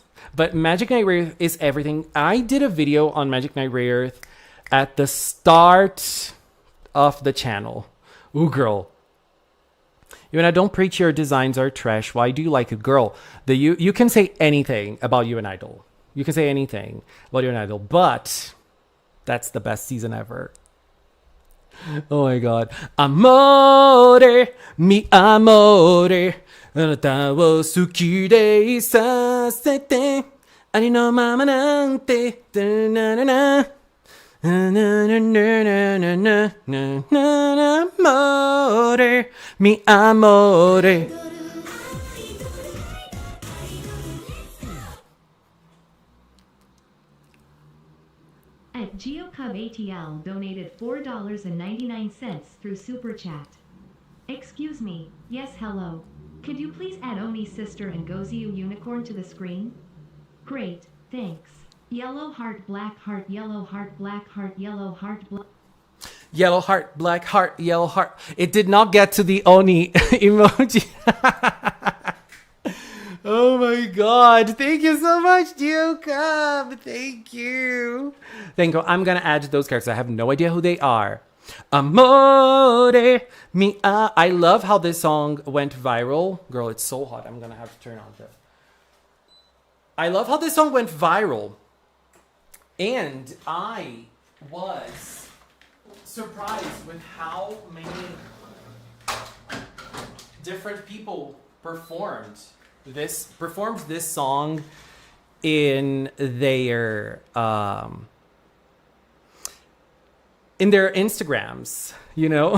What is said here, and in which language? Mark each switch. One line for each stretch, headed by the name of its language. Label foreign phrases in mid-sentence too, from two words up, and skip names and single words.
English: But Magic Night Ray Earth is everything. I did a video on Magic Night Ray Earth at the start of the channel. Ooh, girl. You and I don't preach your designs are trash. Why do you like it? Girl, you can say anything about You and Idol. You can say anything about You and Idol, but that's the best season ever. Oh my god.
Italian: Amore, mi amore,
Japanese: あなたを好きでいさせて、ありのままなんて、ななな。
Italian: Amore, mi amore.
English: At GeoCub ATL donated $4.99 through Super Chat. Excuse me, yes hello. Could you please add Oni's sister and Goziu Unicorn to the screen? Great, thanks. Yellow heart, black heart, yellow heart, black heart, yellow heart, Yellow heart, black heart, yellow heart. It did not get to the Oni emoji. Oh my god. Thank you so much, GeoCub. Thank you. Thank you. I'm going to add those characters. I have no idea who they are.
Italian: Amore, mi.
English: I love how this song went viral. Girl, it's so hot. I'm going to have to turn on this. I love how this song went viral. And I was surprised with how many different people performed this song in their Instagrams, you know.